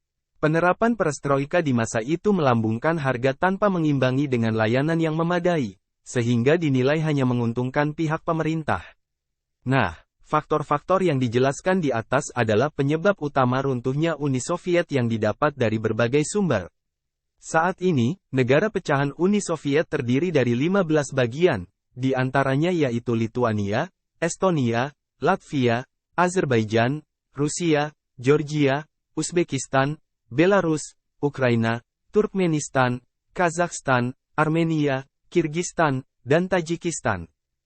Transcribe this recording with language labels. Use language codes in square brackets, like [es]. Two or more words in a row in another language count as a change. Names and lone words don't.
[id] Penerapan Perestroika di masa itu melambungkan harga tanpa mengimbangi dengan layanan yang memadai, sehingga dinilai hanya menguntungkan pihak pemerintah. Nah, faktor-faktor yang dijelaskan di atas adalah penyebab utama runtuhnya Uni Soviet yang didapat dari berbagai sumber. Saat ini, negara pecahan Uni Soviet terdiri dari 15 bagian, di antaranya yaitu Lituania, Estonia, Latvia, Azerbaijan, Rusia, Georgia, Uzbekistan, Belarus, Ukraina, Turkmenistan, Kazakhstan, Armenia, Kirgistan, dan Tajikistan.